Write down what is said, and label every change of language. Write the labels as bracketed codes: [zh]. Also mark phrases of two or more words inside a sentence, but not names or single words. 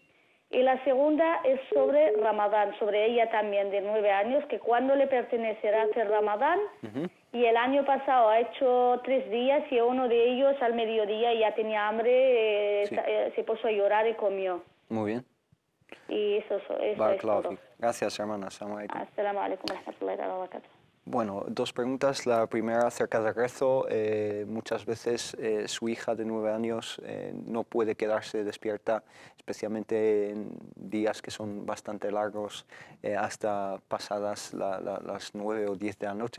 [es] Y la segunda es sobre Ramadán, sobre ella también, de 9 años, que cuándo le pertenecerá hacer Ramadán. Y el año pasado ha hecho 3 días y uno de ellos al mediodía ya tenía hambre, Sí. se puso a llorar y comió. Muy bien. Y eso es todo. Gracias, hermana. [ar] السلام عليكم. السلام عليكم ورحمة الله وبركاته. [es] Bueno, dos preguntas. La primera acerca del rezo. Muchas veces su hija de 9 años no puede quedarse despierta, especialmente en días que son bastante largos, hasta pasadas las 9 o 10 de la noche.